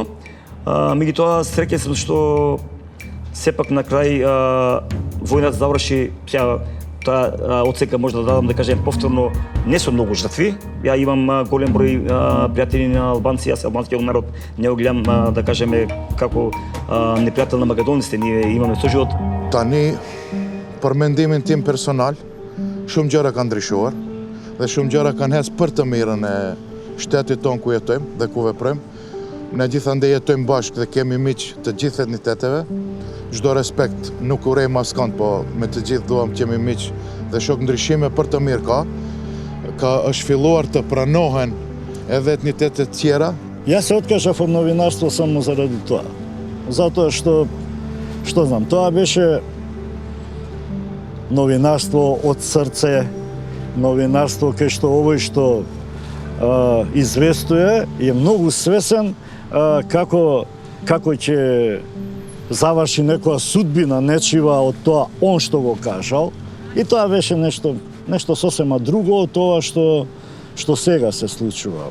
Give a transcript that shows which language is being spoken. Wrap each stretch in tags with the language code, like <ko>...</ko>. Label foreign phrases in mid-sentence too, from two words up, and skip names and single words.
<mk>Меѓутоа, среќен сум што сепак на крај војната заврши, таа оцека може да дадам, да кажем, повторно не со многу жртви. Ја имам голем број пријатели на албанци, јас албанскиот народ не го гледам, да кажеме, како непријател на македонците, ние имаме соживот.</mk> <sq>Tani, për mendimin tim personal, shumë gjëra kanë ndryshuar dhe shumë gjëra kanë ecë për të mirën e shtetit tonë ku jetojmë dhe ku veprojmë. Ne gjithandej jetojmë bashkë dhe kemi miq të gjithë etniteteve. Çdo respekt nuk urrejmë askënd, po me të gjithë duam kemi miq dhe shok ndryshime për të mirë ka është filluar të pranohen edhe etnitetet tjera.</sq> <mk>Јас се откажав од новинарство само заради тоа. Затоа што знам, тоа беше новинарство од срце, новинарство кај што овој што известува е многу свесен како ќе заврши некоја судбина нечива од тоа он што го кажал, и тоа беше нешто сосема друго од тоа што сега се случува.</mk>